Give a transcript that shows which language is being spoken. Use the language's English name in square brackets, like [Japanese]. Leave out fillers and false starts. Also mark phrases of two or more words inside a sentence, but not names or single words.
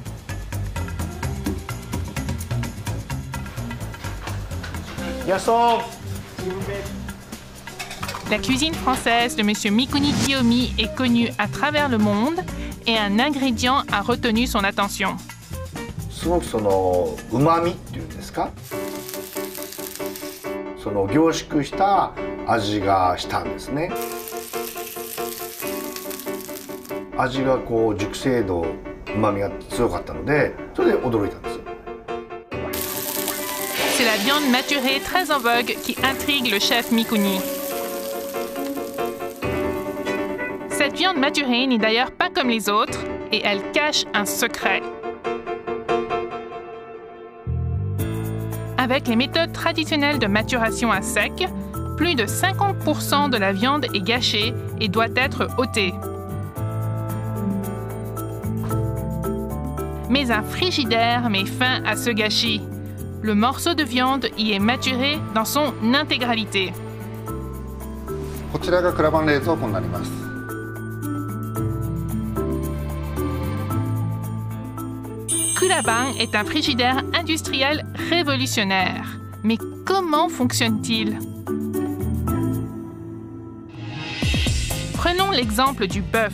[French] La cuisine française de M. Mikuni Kiyomi est connue à travers le monde et un ingrédient a retenu son attention. [Japanese] すごくその旨味っていうんですか、その凝縮した味がしたんですね。味がこう熟成度、旨味が強かったので、それで驚いたんですよ。 [French] C'est la viande maturée très en vogue qui intrigue le chef Mikuni. Cette viande maturée n'est d'ailleurs pas comme les autres et elle cache un secret. Avec les méthodes traditionnelles de maturation à sec, plus de 50% de la viande est gâchée et doit être ôtée. Mais un frigidaire met fin à ce gâchis. Le morceau de viande y est maturé dans son intégralité. [Japanese] こちらがクラバン冷蔵庫になります。 [French] Kulaban est un frigidaire industriel révolutionnaire. Mais comment fonctionne-t-il? Prenons l'exemple du bœuf.